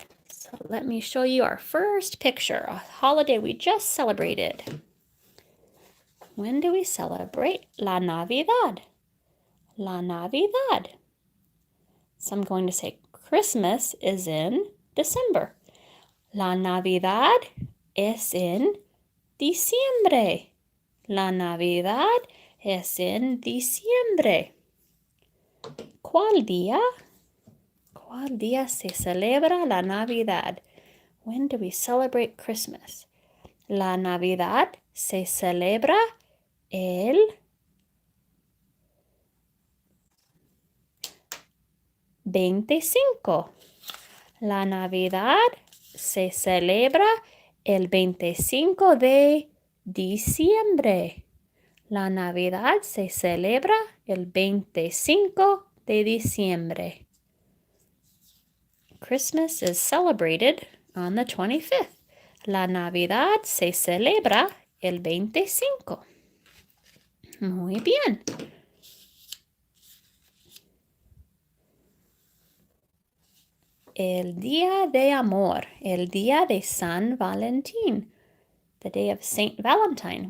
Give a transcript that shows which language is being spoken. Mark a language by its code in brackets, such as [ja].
[en] So let me show you our first picture, a holiday we just celebrated. When do we celebrate La Navidad? La Navidad. So I'm going to say Christmas is in December. [es] La Navidad es en diciembre. La Navidad es en diciembre. ¿Cuál día? ¿Cuál día se celebra la Navidad? [en] When do we celebrate Christmas? [es] La Navidad se celebra el 25. La Navidad se celebra el 25 de diciembre. La Navidad se celebra el 25 de diciembre. [en] Christmas is celebrated on the 25th. [es] La Navidad se celebra el 25. Muy bien. El Día de Amor, el Día de San Valentín, [en] the day of Saint Valentine.